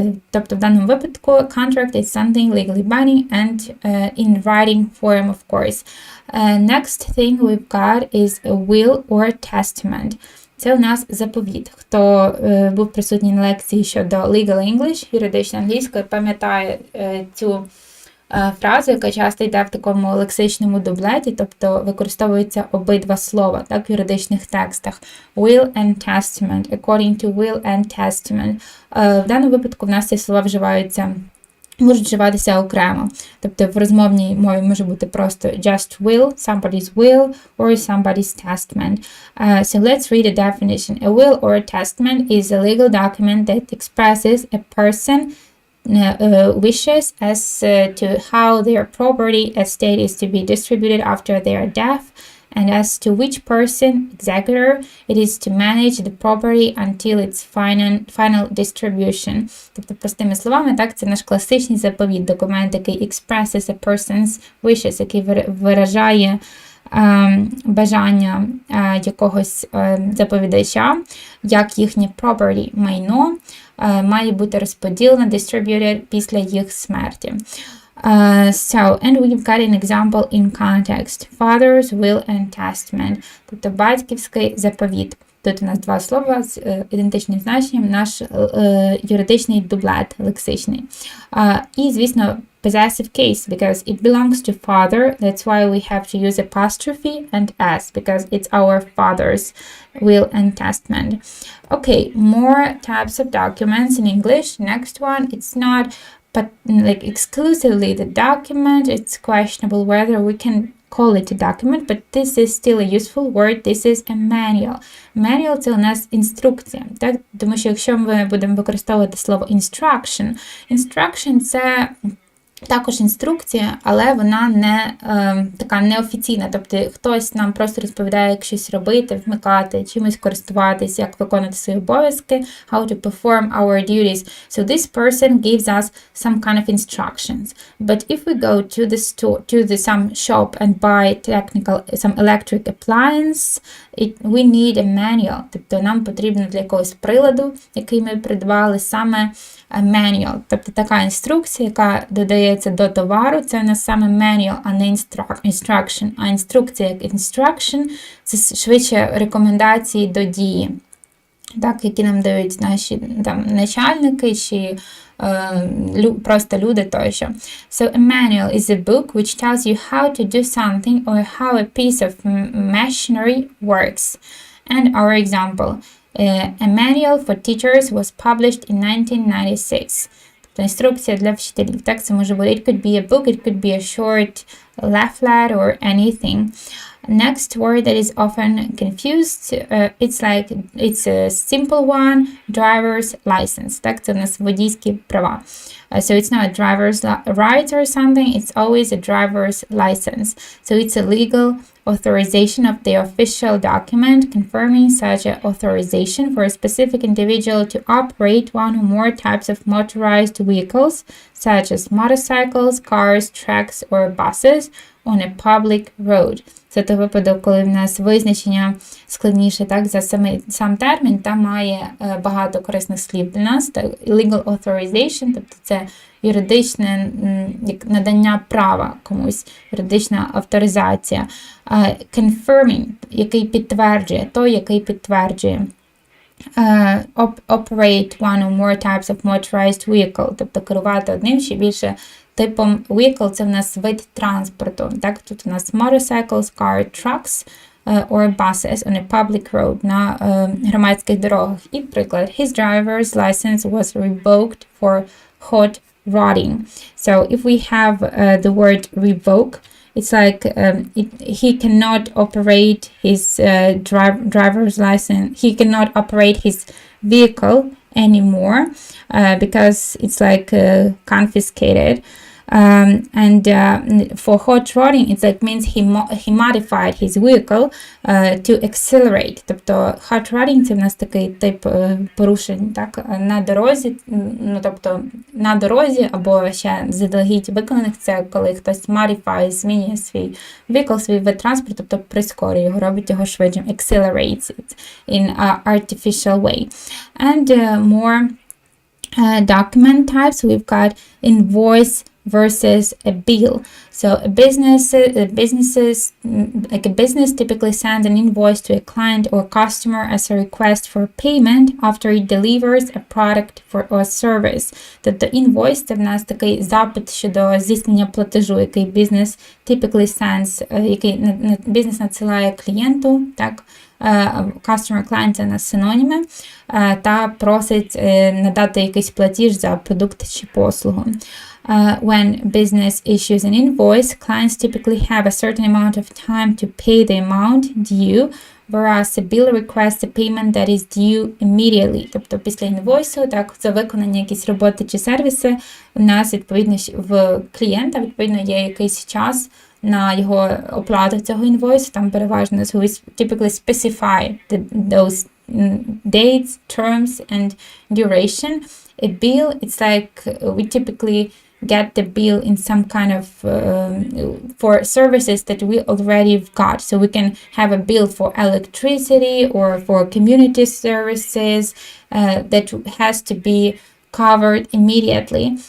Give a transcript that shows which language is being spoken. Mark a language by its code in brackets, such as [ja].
[uk] Тобто в даному випадку [en] contract is something legally binding and in writing form, of course. Next thing we've got is a will or testament. [uk] Це у нас заповіт. Хто був присутній на лекції щодо legal English, юридичної англійської, пам'ятає цю фразу, яка часто йде в такому лексичному дублеті, тобто використовуються обидва слова, так, в юридичних текстах. [en] Will and testament, according to will and testament. [uk] В даному випадку в нас ці слова можуть вживатися окремо. Тобто в розмовній мові може бути просто [en] just will, somebody's will, or somebody's testament. So let's read a definition. A will or a testament is a legal document that expresses a person wishes as to how their property estate is to be distributed after their death, and as to which person, executor, it is to manage the property until its final distribution. [uk] Тобто, простими словами, так, це наш класичний заповіт, документ, який [en] expresses a person's wishes, [uk] який виражає бажання якогось заповідача, як їхнє property, майно, має бути розподілено, distributed після їх смерті. [en] And we've got an example in context. Father's will and testament. [uk] Тобто батьківський заповіт. Тут у нас два слова з ідентичним значенням, наш юридичний дублет лексичний. І, звісно, [en] possessive case, because it belongs to father. That's why we have to use apostrophe and s, because it's our father's will and testament. Okay, more types of documents in English. Next one, it's not but like exclusively the document. It's questionable whether we can call it a document, but this is still a useful word. This is a manual. [uk] Manual – це у нас інструкція, так? Тому що якщо ми будемо використовувати слово instruction – це також інструкція, але вона не така неофіційна. Тобто хтось нам просто розповідає, як щось робити, вмикати, чимось користуватись, як виконувати свої обов'язки, [en] how to perform our duties. So this person gives us some kind of instructions. But if we go to the store, to some shop and buy some electric appliance, we need a manual. [uk] Тобто нам потрібно для якогось приладу, який ми придбали, саме manual, тобто така інструкція, яка додається до товару, це у нас саме manual, а не instruction. А інструкція як instruction – це швидше рекомендації до дії, так, які нам дають наші там начальники чи просто люди тощо. [en] So a manual is a book which tells you how to do something or how a piece of machinery works. And our example – a manual for teachers was published in 1996. [uk] Тобто інструкція для вчителів. Так, це може бути [en] it could be a book, it could be a short leaflet or anything. Next word that is often confused, it's a simple one, driver's license. [uk] Так, це у нас водійські права. [en] So it's not a driver's right or something, it's always a driver's license. So it's a legal authorization of the official document confirming such an authorization for a specific individual to operate one or more types of motorized vehicles, such as motorcycles, cars, trucks, or buses, on a public road. [uk] Це той випадок, коли в нас визначення складніше, так, за сам термін, та має багато корисних слів для нас. Legal authorization, тобто це юридичне надання права комусь, юридична авторизація. Confirming, який підтверджує, той, який підтверджує. [en] Operate one or more types of motorized vehicle, [uk] тобто керувати одним чи більше типом vehicle, це в нас вид транспорту. Так, тут у нас [en] motorcycles, car, trucks or buses on a public road, [uk] на громадських дорогах. І приклад, [en] his driver's license was revoked for hot rodding. So if we have the word revoke, it's like he cannot operate his driver's license. He cannot operate his vehicle anymore because it's like confiscated. And for hot rodding, it like means he modified his vehicle to accelerate. [uk] Тобто hot rodding – це в нас такий тип порушень, так, на дорозі, ну, тобто на дорозі або ще заздалегідь виконаних, це коли хтось modify, змінює свій vehicle, свій вид транспорту, тобто прискорює його, робить його швидшим, [en] accelerates it in an artificial way. And more document types, we've got invoice versus a bill. So a business typically sends an invoice to a client or customer as a request for payment after it delivers a product or service. [uk] Тобто invoice – це в нас такий запит щодо здійснення платежу, який бізнес [en] typically sends, [uk] який бізнес надсилає клієнту, так, customer, client – це у нас синоніми, та просить надати якийсь платіж за продукт чи послугу. [en] When business issues an invoice, clients typically have a certain amount of time to pay the amount due, whereas a bill requests a payment that is due immediately. [uk] Тобто після інвойсу, так, за виконання якісь роботи чи сервіси, у нас, відповідно, в клієнта, відповідно, є якийсь час на його оплату цього інвойсу, там переважно, [en] so we typically specify those dates, terms, and duration. A bill, it's like we typically get the bill in some kind of for services that we already got. So we can have a bill for electricity or for community services that has to be covered immediately.